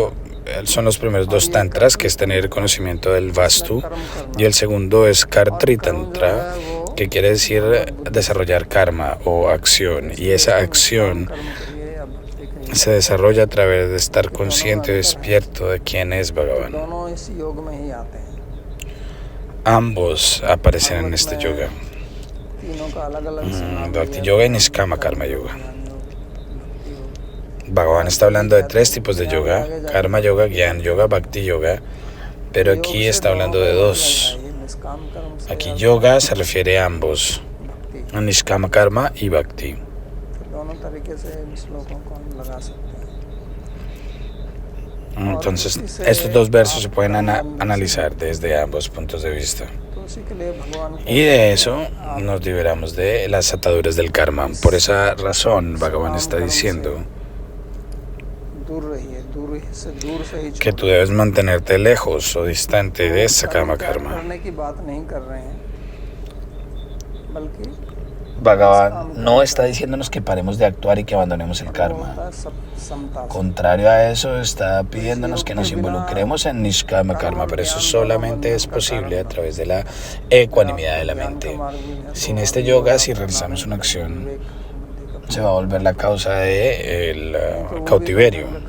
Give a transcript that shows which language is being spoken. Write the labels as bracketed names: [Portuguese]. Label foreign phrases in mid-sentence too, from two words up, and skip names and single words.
[Spanish] Primero son los primeros dos tantras, que es tener conocimiento del Vastu, y el segundo es [Sanskrit] Kartri Tantra, [Spanish] que quiere decir desarrollar karma o acción, y esa acción se desarrolla a través de estar consciente y despierto de quién es Bhagavan. [Hindi] दोनों इस योग में ही आते हैं. [Spanish] Ambos aparecen en este yoga, [Hindi] तीनों का अलग-अलग [Sanskrit] Bhakti Yoga [Spanish] y [Sanskrit] Niskama Karma Yoga. [Spanish] Bhagavan está hablando de tres tipos de yoga: [Sanskrit] Karma Yoga, Gyan Yoga, Bhakti Yoga, [Spanish] pero aquí está hablando de dos. Aquí yoga se refiere a ambos, a [Sanskrit] Niskama Karma [Spanish] y Bhakti. [Hindi] दोनों तरीके से इन श्लोकों को हम लगा सकते हैं. [Spanish] Entonces, estos dos versos se pueden analizar desde ambos puntos de vista. [Hindi] तो उसी के लिए भगवान को [Spanish] Y de eso nos liberamos de las ataduras del karma. Por esa razón, Bhagavan está diciendo [Hindi] दूर रहिए, दूर से ही [Spanish] que tú debes mantenerte lejos o distante de esa karma. [Hindi] करने की बात नहीं कर रहे हैं, बल्कि [Spanish] Bhagavan no está diciéndonos que paremos de actuar y que abandonemos el karma. Contrario a eso, está pidiéndonos que nos involucremos en [Sanskrit] Niskama Karma, [Spanish] pero eso solamente es posible a través de la ecuanimidad de la mente. Sin este yoga, si realizamos una acción, se va a volver la causa del cautiverio.